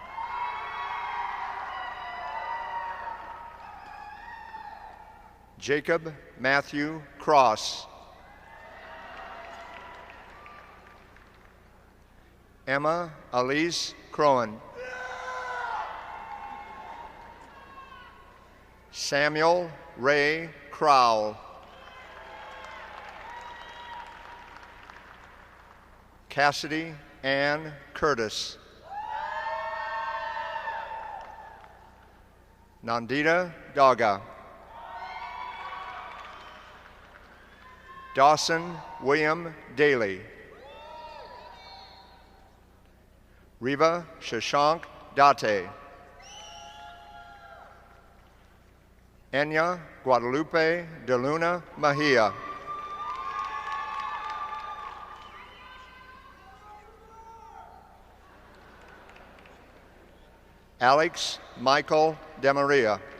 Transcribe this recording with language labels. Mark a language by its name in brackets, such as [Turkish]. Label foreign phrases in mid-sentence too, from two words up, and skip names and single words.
[English] Jacob Matthew Cross. Emma Elise Crowan. Samuel Ray Crowell. Cassidy Ann Curtis. Nandita Daga. Dawson William Daly. Riva Shashank Date. Enya Guadalupe de Luna Mejia. Alex Michael De Maria.